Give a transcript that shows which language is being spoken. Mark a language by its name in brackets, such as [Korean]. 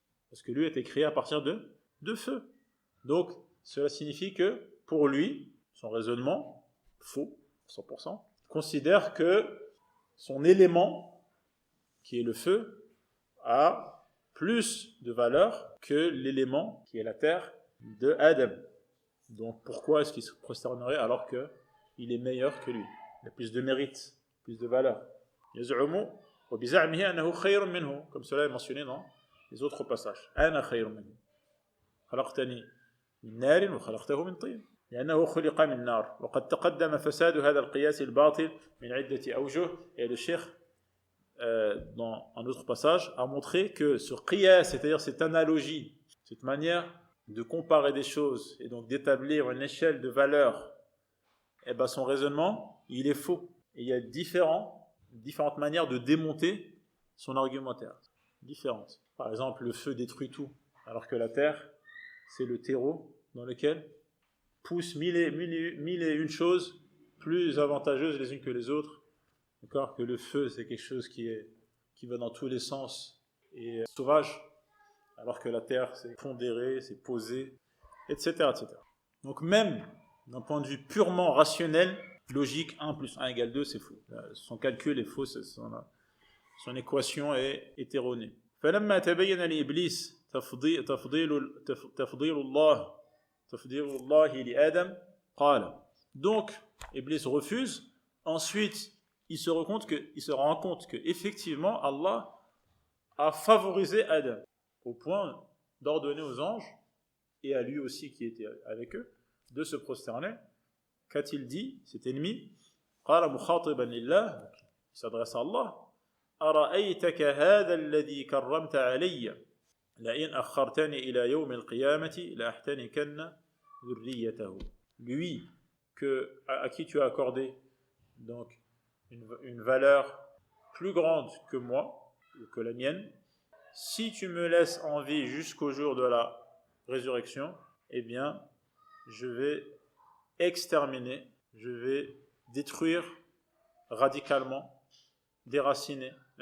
[French] Parce que lui était créé à partir de feu. Donc, cela signifie que, pour lui, son raisonnement, faux, 100%, considère que son élément, qui est le feu, a plus de valeur que l'élément, qui est la terre, de Adam. Donc, pourquoi est-ce qu'il se prosternerait alors qu'il est meilleur que lui? Il a plus de mérite, plus de valeur. [Arabic] يزعم وبزعمه أنه خير منه, [French] comme cela est mentionné dans les autres passages. [Arabic] أنا خير منه خلقتني من نار وخلقته من طين لأنه خلق من نار وقد تقدم فساد هذا القياس الباطل من عدة أوجه. [French] Et le cheikh dans un autre passage a montré que ce qiyas, c'est-à-dire cette analogie, cette manière de comparer des choses et donc d'établir une échelle de valeur, eh ben son raisonnement il est faux. Et il y a différentes manières de démonter son argumentaire. Différentes. Par exemple, le feu détruit tout, alors que la terre, c'est le terreau dans lequel poussent mille et une choses plus avantageuses les unes que les autres. D'accord, que le feu, c'est quelque chose qui va dans tous les sens et sauvage, alors que la terre, c'est pondéré, c'est posé, etc., etc. Donc même d'un point de vue purement rationnel, logique, 1 plus 1 égale 2, c'est faux. Son calcul est faux, son équation est erronée. [Arabic] فلما تبين لإبليس تفضيل الله لآدم قال. [French] Donc, Iblis refuse. Ensuite, il se rend compte que effectivement, Allah a favorisé Adam au point d'ordonner aux anges et à lui aussi qui était avec eux de se prosterner. Qu'a-t-il dit, cet ennemi? [Arabic] قال مخاطبا لله, [French] il s'adresse à Allah. [Arabic] أرأيتك هذا الذي كرمت علي لئن أخرتني إلى يوم القيامة لأحتنكن ذريته. [French] Lui à qui tu as accordé donc une valeur plus grande que moi, que la mienne, si tu me laisses en vie jusqu'au jour de la résurrection, eh bien je vais exterminer, je vais détruire radicalement, déraciner,